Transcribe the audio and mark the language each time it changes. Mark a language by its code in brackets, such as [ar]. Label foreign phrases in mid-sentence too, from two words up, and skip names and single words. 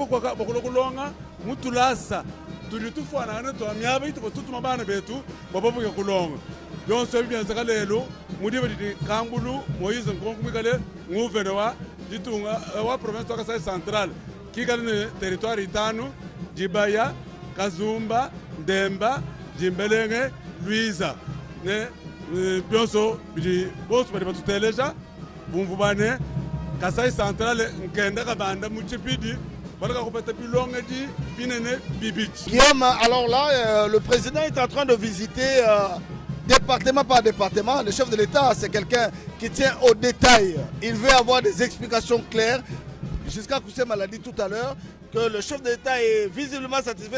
[lua] kwa bakule kulonga mutulasa tuli tufana ne to amyaba itu batutuma bana betu bababuke kulonga byonse byanze kalelo mudiba didi kangulu Moise Nkonkumikale nguvene wa ditunga wa province wa Kasai Central kikale ne territoire itano Dibaya Kazumba Ndemba Jimbelenge Luiza ne byonso bidi bosu badi batuteleja bumvu bane Kasai Central nkenda kabanda muchipidi [fr] Guillaume, alors là, le président est en train de visiter département par département. Le chef de l'État, c'est quelqu'un qui tient au détail. Il veut avoir des explications claires. Jusqu'à Koussema l'a dit tout à l'heure, que le chef de l'État est visiblement satisfait.